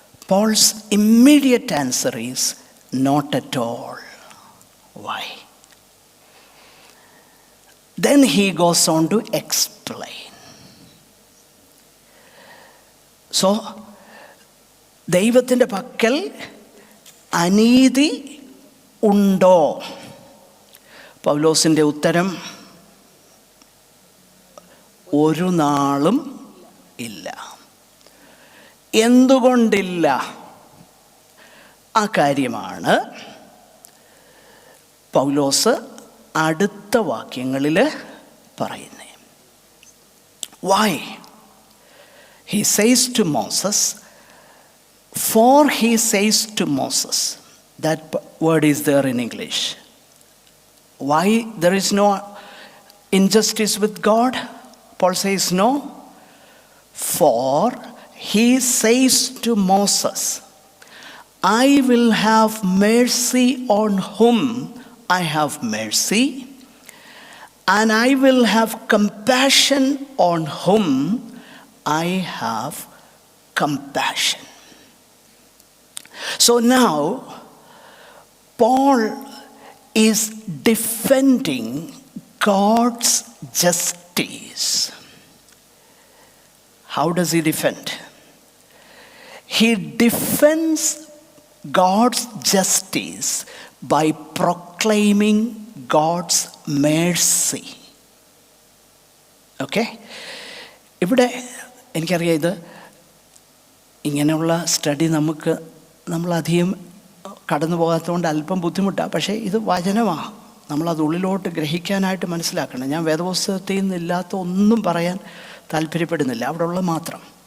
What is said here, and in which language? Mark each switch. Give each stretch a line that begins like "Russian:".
English: Paul's immediate answer is not at all. Why? Then he goes on to explain.
Malayalam: So, ദൈവത്തിൻ്റെ പക്കൽ അനീതി ഉണ്ടോ? പൗലോസിൻ്റെ ഉത്തരം ഒരു നാളും ഇല്ല. എന്തുകൊണ്ടില്ല? ആ കാര്യമാണ് പൗലോസ് അടുത്ത വാക്യങ്ങളിൽ പറയുന്നത്.
English: Why? He says to Moses, for he says to Moses, that word is there in English. Why there is no injustice with God? Paul says no. For he says to Moses, I will have mercy on whom I have mercy, and I will have compassion on whom I have compassion. So now, Paul is defending God's justice. How does he defend? He defends God's justice by proclaiming God's mercy. Okay?
Malayalam: ഇവിടെ എനിക്കറിയാം, ഇത് ഇങ്ങനെയുള്ള study നമ്മളധികം കടന്നു പോകാത്തതുകൊണ്ട് അല്പം ബുദ്ധിമുട്ടാണ്. പക്ഷേ ഇത് വചനമാണ്, നമ്മളത് ഉള്ളിലോട്ട് ഗ്രഹിക്കാനായിട്ട് മനസ്സിലാക്കണം. ഞാൻ വേദപുസ്തകത്തിൽ നിന്നില്ലാത്ത ഒന്നും പറയാൻ താല്പര്യപ്പെടുന്നില്ല, അവിടെ ഉള്ള മാത്രം.